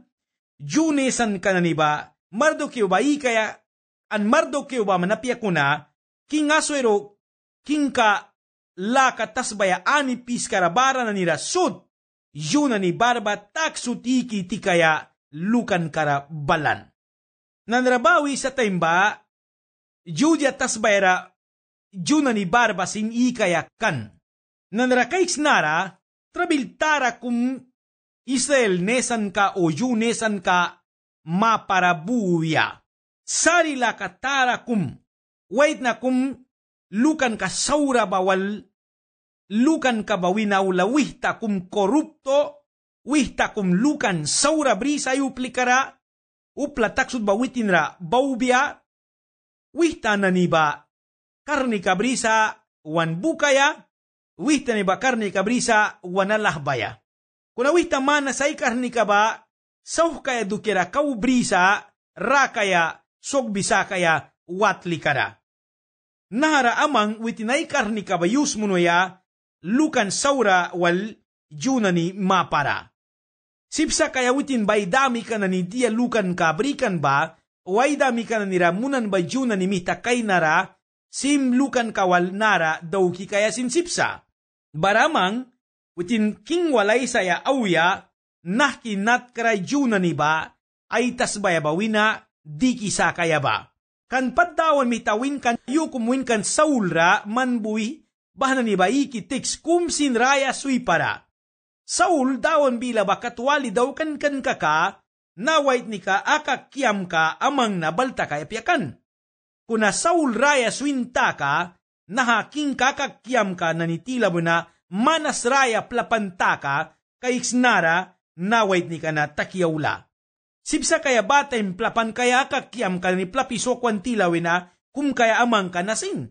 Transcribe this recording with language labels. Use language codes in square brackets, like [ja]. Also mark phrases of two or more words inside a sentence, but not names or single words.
[miq] Junesan ka na ni ba Mardukyo ba ikaya an Mardukyo ba manapya kuna, king aswero, king ka lakatas baya ani piskarabara na nira sud, yun na ni barba taksutiki tikaya lukan kara balan. Nanrabawi sa taimba, judya tas bayra, yun na ni barba sin ikaya kan. Nanrakaiks nara, trabiltara kum Israel nesan ka o yun nesan ka maparabuya. Sarila katara kum, wait na kum, lukan ka saura bawal, lukan ka bawinaw la wihta kum korupto, wihta kum lukan saura brisa yuplikara, upla taksud bawitin ra baubia, wihta na niba karni kabrisa wan bukaya, wihta niba karni kabrisa wan alahbaya. Kuna wihta mana say karni ka ba, sauh kaya dukira kau brisa, rakaya, sok bisa kaya watli kada. Nahara amang witinay karni kabayus munoya lukan saura wal junani mapara. Sipsa kaya witin bay dami ka na ni dia lukan kabrikan ba way dami ka na ni ramunan ba junani mita kay nara sim lukan kawal nara daw ki kaya sin sipsa. Baramang witin king walay saya awya nahkinat kray junani ba ay tasbaya bawina di kisa kaya ba? Kan paddawan mitawin kan yu kumuin kan Saul-ra manbui bahana ni ba ikitiks kumsin raya sui para. Saul dawan bila ba katwali daw kan kaka nawait ni ka akakyam ka amang nabalta kaya piyakan. Kuna Saul raya suinta ka nahaking kakakyam ka nanitila mo na manas raya plapanta ka kaiksnara nawait ni ka na takiyaula. Sipsa kaya batay plapan kaya kakyam ka ni plapiso kwantilawin na kum kaya amang ka nasin.